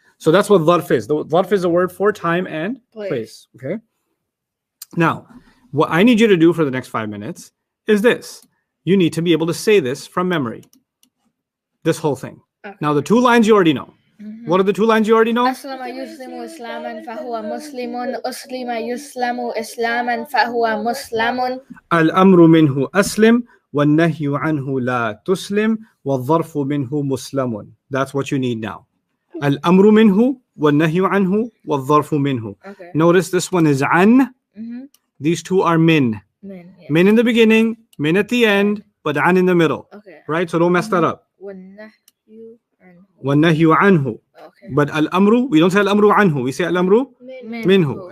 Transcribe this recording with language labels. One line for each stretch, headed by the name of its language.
English: So that's what dharf is. The dharf is a word for time and Place. place. Okay? Now, what I need you to do for the next 5 minutes is this. You need to be able to say this from memory. This whole thing. Okay. Now, the 2 lines you already know. What are the 2 lines you already know?
Arabic: أسلم يسلم إسلاما فهو مسلم. أسلم يسلم إسلاما فهو مسلم. الأمر منه أسلم والنهي عنه لا تسلم والظرف منه مسلم.
English: That's what you need now.
Arabic: الأمر منه والنهي عنه والظرف منه.
English: Okay. Notice this one is عن. These 2 are min.
Arabic: من.
English: Yeah. Min in the beginning, min at the end, but عن in the middle. Okay. Right? So don't mess that up.
Arabic: والنهي عنه. والنهي عنه.
English: Okay. But al-amru, we don't say al-amru anhu, we say al-amru minhu.